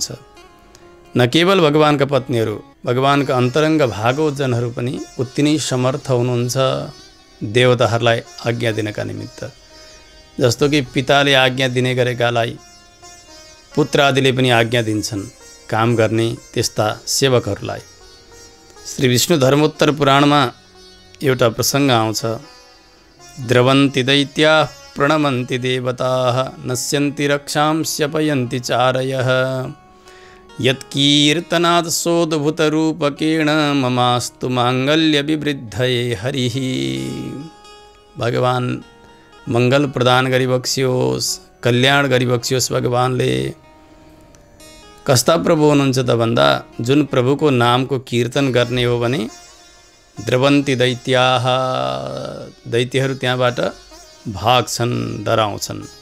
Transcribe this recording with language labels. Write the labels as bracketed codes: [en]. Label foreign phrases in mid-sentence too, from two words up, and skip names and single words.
[ne] न केवल भगवानका पत्नीहरू, भगवानका अन्तरङ्ग भागवतजनहरू पनि उति नै समर्थ हुनुहुन्छ देवताहरूलाई आज्ञा दिनका निमित्त। जस्तो कि पिताले आज्ञा दिने गरेकालाई पुत्र आदिले पनि आज्ञा दिन्छन् काम गर्ने त्यस्ता सेवकहरूलाई। श्री विष्णु धर्मोत्तर पुराणमा एउटा प्रसङ्ग आउँछ, [sa] द्रवन्ति दैत्याः प्रणमन्ति देवताः नश्यन्ति रक्षां स्यपयन्ति चारयः यत्कीर्तनात् सोद्भूतरूपकेण ममास्तु माङ्गल्यविवृद्धये हरिः। [ne] भगवान मङ्गल प्रदान गरिबक्सियोस्, कल्याण गरिबक्सियोस्। भगवानले कस्ता प्रभु हुनुहुन्छ त भन्दा जुन प्रभुको नामको कीर्तन गर्ने हो भने [sa] द्रवन्ति दैत्याः, [ne] दैत्यहरू त्यहाँबाट भाग्छन्, डराउँछन्।